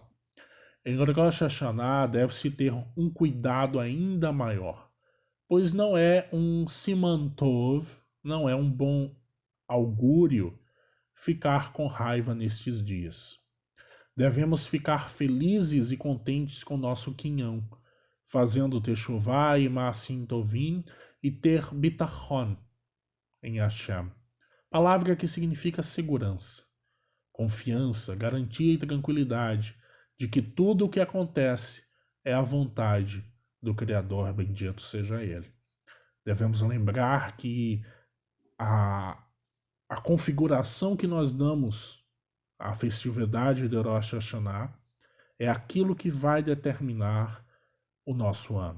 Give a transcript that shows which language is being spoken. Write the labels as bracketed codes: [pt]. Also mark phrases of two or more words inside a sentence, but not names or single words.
[pt] Em Rosh Hashanah deve-se ter um cuidado ainda maior, pois não é um [he] סימן טוב, [pt] não é um bom augúrio ficar com raiva nestes dias. Devemos ficar felizes e contentes com nosso quinhão, fazendo techuvá e [he] מעשים טובים [pt] e ter bitachon em Hashem, palavra que significa segurança, confiança, garantia e tranquilidade de que tudo o que acontece é a vontade do Criador, bendito seja Ele. Devemos lembrar que a configuração que nós damos à festividade de Rosh Hashanah é aquilo que vai determinar o nosso ano.